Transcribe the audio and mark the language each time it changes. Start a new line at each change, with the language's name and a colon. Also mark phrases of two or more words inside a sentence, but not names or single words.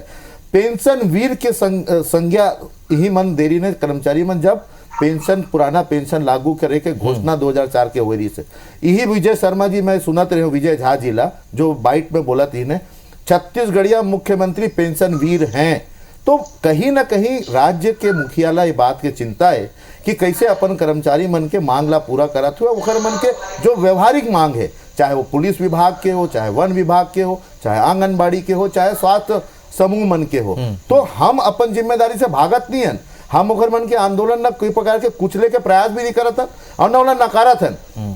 Chhattisgarhi: पेंशन वीर के संज्ञा यही मन देरी ने कर्मचारी मन जब पेंशन पुराना पेंशन लागू करे के घोषणा 2004 के हुई से, यही विजय शर्मा जी मैं सुनत रहे विजय झा जी ला जो बाइट में बोला थी ने छत्तीसगढ़िया मुख्यमंत्री पेंशन वीर हैं। तो कहीं ना कहीं राज्य के मुखिया ला ये बात की चिंता है कि कैसे अपन कर्मचारी मन के मांग ला पूरा करत हुआ, ओखर मन के जो व्यवहारिक मांग है, चाहे वो पुलिस विभाग के हो, चाहे वन विभाग के हो, चाहे आंगनबाड़ी के हो, चाहे स्वास्थ्य समूह मन के हो, तो हम अपन जिम्मेदारी से भागत नहीं है। हम ओखर मन के आंदोलन न कोई प्रकार के कुचले के प्रयास भी नहीं करत और न नकारत हन।